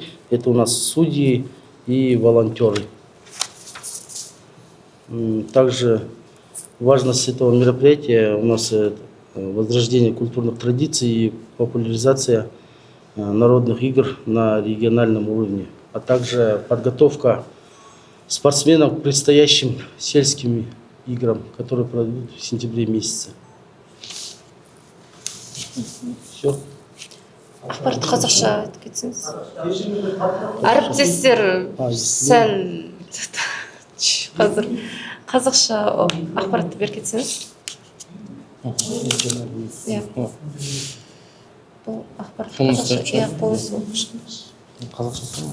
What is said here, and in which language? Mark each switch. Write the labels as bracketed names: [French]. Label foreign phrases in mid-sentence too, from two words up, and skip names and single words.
[Russian] Это у нас судьи и волонтеры. Также важность этого мероприятия у нас возрождение культурных традиций и популяризация народных игр на региональном уровне, а также подготовка спортсменов к предстоящим сельским играм, которые пройдут в сентябре месяце. Все. [Kazakh] Ақпарат қазақша айтып кетсеңіз. Әріптестер сәл қазір қазақша ақпаратты беріп кетсеңіз. Бұл ақпарат қазақша.